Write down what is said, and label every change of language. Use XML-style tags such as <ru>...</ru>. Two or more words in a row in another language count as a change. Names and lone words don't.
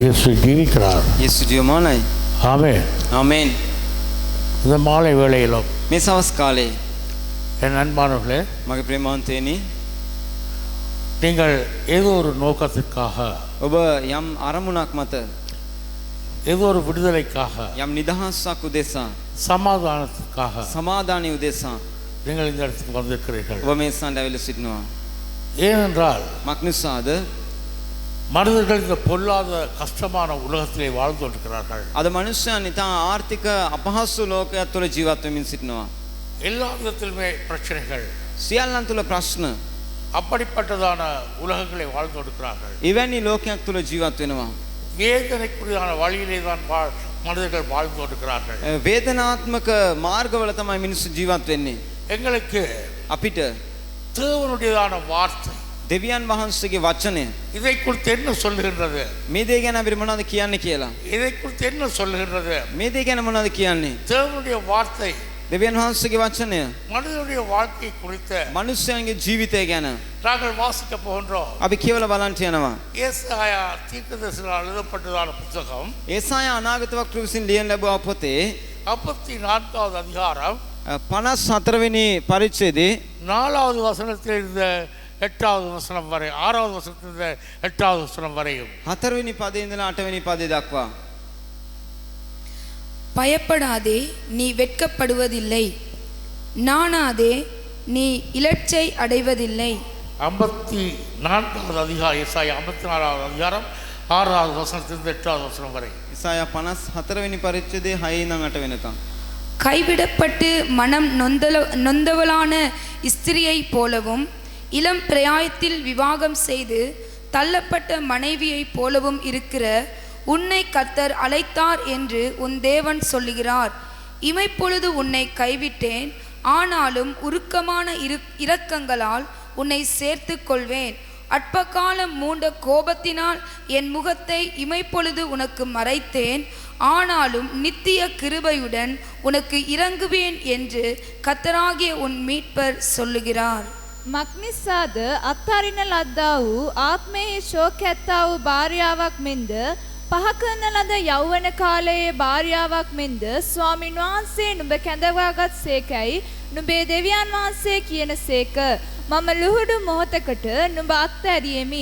<ta>இயேசு ஜீவிக்கிறார்.</ta> <si>Yesu ජීවමානයි.</si> <ta>ஆமென்.</ta> <si>ආමේන්.</si> <ta>இந்த மாலை வேளையிலும்</ta> <si>මේ සවස් කාලේ</si> <ta>என் அன்பானவர்களே,</ta> <si>මගේ ප්‍රේමාන්තේනි</si> <ta>நீங்கள் ஏதோ ஒரு நோக்கத்திற்காக,</ta> <si>ඔබ යම් අරමුණක් මත</si> <ta>ஏதோ ஒரு விடுதலைக்காக,</ta> <si>යම් නිදහසක් උදෙසා</si> <ta>சமாதானத்திற்காக</ta> <si>සමාදානය උදෙසා</si> <ta>நீங்கள் இந்த இடத்துக்கு வந்திருக்கிறீர்கள்.</ta> <si>ඔබ මේ ස්ථානට ඇවිල්ලා සිටිනවා.</si> <ta>ஏனென்றால்</ta> <si>මක් නිසාද?</si> <ta>மனிதர்கள் இந்த பொல்லாத கஷ்டமான உலகத்திலே வாழ்ந்து கொண்டிருக்கிறார்கள்.</ta> <si>අද මනුෂ්‍යයන් ඉතා ආර්ථික අපහසු ලෝකයක් තුළ ජීවත් වෙමින් සිටිනවා.</si> <ta>எல்லா விதத்திலுமே பிரச்சனைகள்,</ta> <si>සියල්ලන් තුළ ප්‍රශ්න.</si> <ta>அப்படிப்பட்டதான உலகங்களை வாழ்ந்து கொண்டிருக்கிறார்கள்.</ta> <si>එවැනි ලෝකයක් තුළ ජීවත් වෙනවා.</si> <ta>வேதனைக்குரியான வழியிலே தான் மனிதர்கள் வாழ்ந்து கொண்டிருக்கிறார்கள்.</ta> <si>වේදනාත්මක මාර්ගවල තමයි මිනිස්සු ජීවත් වෙන්නේ.</si> <ta>எங்களுக்கு</ta> <si>අපිට</si> <ta>தேவனுடையதான வார்த்தை</ta> <si>දෙවියන් වහන්සේගේ වචනය</si> <ta>இதை குறித்து என்ன சொல்லுகின்றது?</ta> <si>මේ දේ ගැන අපිට මොනවද කියන්නේ කියලා.</si> <ta>இதை குறித்து என்ன சொல்லுகின்றது?</ta> <si>මේ දේ ගැන මොනවද කියන්නේ?</si> <ta>தேவனுடைய வார்த்தை</ta> <si>දෙවියන් වහන්සේගේ වචනය</si> <ta>மனிதனுடைய வாழ்க்கை குறித்து</ta> <si>මනුෂ්‍යයන්ගේ ජීවිතය ගැන</si> <ta>நாங்கள் வாசிக்க போகின்றோம்.</ta> <si>අපි කියවලා බලන්න යනවා.</si> <ta>ஏசாயா தீர்க்கதரிசியால் எழுதப்பட்டதான புத்தகம்</ta> <si>ඒසායා අනාගත වක්තෘ විසින් ලියන ලැබුවා පොතේ</si> <ta>54வது அதிகாரம்</ta> <si>54 වෙනි පරිච්ඡේදයේ</si> <ta>4வது வசனத்திலிருந்து 8வது வசனம் வரை, 6வது வசனத்திலிருந்து 8வது வசனம் வரையும்</ta> <si>4 වෙනි පදේ ඉඳලා 8 වෙනි පදේ දක්වා.</si> <ta>பயப்படாதே, நீ வெட்கப்படுவதில்லை. நாணாதே, நீ இலட்சை அடைவதில்லை. 54வது அதிகாரம், ஏசாயா 54வது அதிகாரம் 6வது வசனத்திலிருந்து 8வது வசனம் வரை.</ta> <si>ඒසායා 54 වෙනි පරිච්ඡේදයේ 6 ඉඳන් 8 වෙනකම්.</si> <ta>கைவிடப்பட்டு மனம் நொந்தவளான ஸ்திரியைப் போலவும், இளம் பிரயாயத்தில் விவாகம் செய்து தள்ளப்பட்ட மனைவியைப் போலவும் இருக்கிற உன்னை கர்த்தர் அழைத்தார் என்று உன் தேவன் சொல்லுகிறார். இமைப்பொழுது உன்னை கைவிட்டேன், ஆனாலும் உருக்கமான இரக்கங்களால் உன்னை சேர்த்து கொள்வேன். அற்பகாலம் மூண்ட கோபத்தினால் என் முகத்தை இமைப்பொழுது உனக்கு மறைத்தேன், ஆனாலும் நித்திய கிருபையுடன் உனக்கு இறங்குவேன் என்று கர்த்தராகிய உன் மீட்பர் சொல்லுகிறார்.</ta> <si>මක්නිසාද අත්හරින ලද්දා වූ ආත්මයේ ශෝක ඇත්තා වූ භාර්යාවක් මෙන්ද පහ කරන ලද යෞවන කාලයේ භාර්යාවක් මෙන්ද ස්වාමින් වහන්සේ නුඹ කැඳවාගත් සේකයි නුඹේ දෙවියන් වහන්සේ කියන සේක. මම ලුහුඩු මොහොතකට නුඹ අත්හැරියෙමි.</si>